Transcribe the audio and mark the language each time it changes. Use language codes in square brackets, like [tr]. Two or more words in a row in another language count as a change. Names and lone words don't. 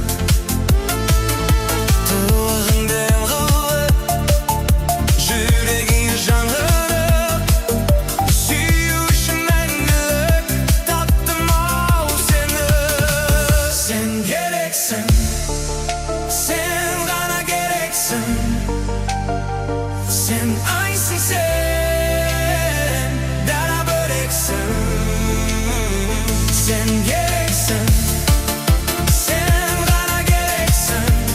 [kk] Тылығыңды қылып, жүрегіңе жан қырып, сүю үшін мәңгілік таптым-ау сені. [tr] Sen gereksin. Sen ғана gereksin. [kk] Sen ayсың sen, дара бөлексің. [tr] Sen gereksin. Sen ғана gereksin.